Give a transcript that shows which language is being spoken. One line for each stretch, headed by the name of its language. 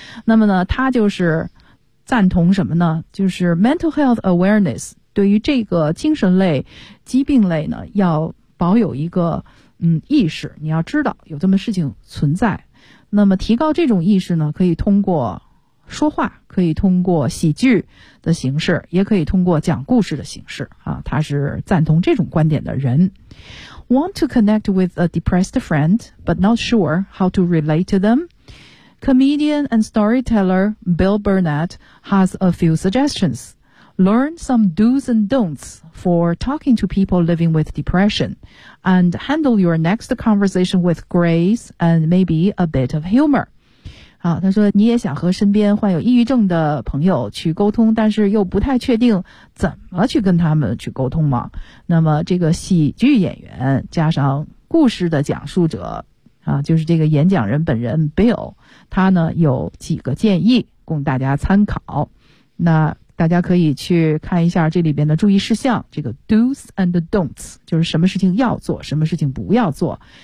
Chinese: 那么呢他就是赞同什么呢，就是
English: mental health awareness，
Chinese: 对于这个精神类疾病类呢要保有一个意识，你要知道有这么事情存在。那么提高这种意识呢，可以通过说话，可以通过喜剧的形式，也可以通过讲故事的形式啊，他是赞同这种观点的人。
English: Want to connect with a depressed friend but not sure how to relate to them? Comedian and storyteller Bill Burnett has a few suggestions. Learn some do's and don'ts for talking to people living with depression and handle your next conversation with grace and maybe a bit of humor.
Chinese: 他说你也想和身边患有抑郁症的朋友去沟通，但是又不太确定怎么去跟他们去沟通吗？那么这个喜剧演员加上故事的讲述者啊，就是这个演讲人本人 Bill， 他呢有几个建议供大家参考，那大家可以去看一下这里边的注意事项，这个
English: do's and don'ts，
Chinese: 就是什么事情要做什么事情不要做